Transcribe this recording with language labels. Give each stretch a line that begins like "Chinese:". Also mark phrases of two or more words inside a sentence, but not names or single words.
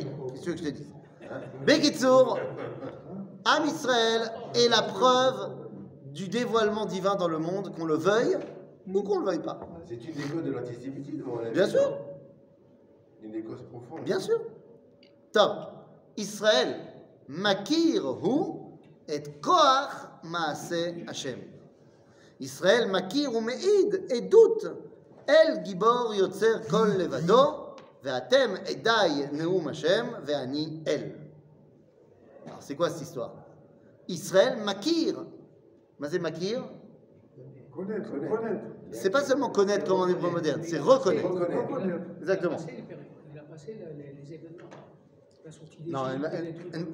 French: Qu'est-ce que tu veux que je te dise? Bekitsour,
Hebrew: עם ישראל
French: est la preuve du dévoilement divin dans le monde, qu'on le veuille ou qu'on ne le veuille pas. C'est une des causes de l'antisémitisme, on l'a Bien vu. sûr. Une des causes profondes. Bien sûr. Top.
Hebrew: ישראל, מכיר הוא את כח מעשה השם. ישראל, מכיר הוא מעיד את דוט. אל גיבור יוצר כל לבדו, ואתם עדי נאם השם, ואני אל.
French: Alors, c'est quoi cette histoire? Israël, makir. Mais c'est makir? Connaître. C'est pas seulement connaître comme en hébreu moderne, c'est reconnaître. Exactement. Il a passé les événements. La sortie des Non, Juifs,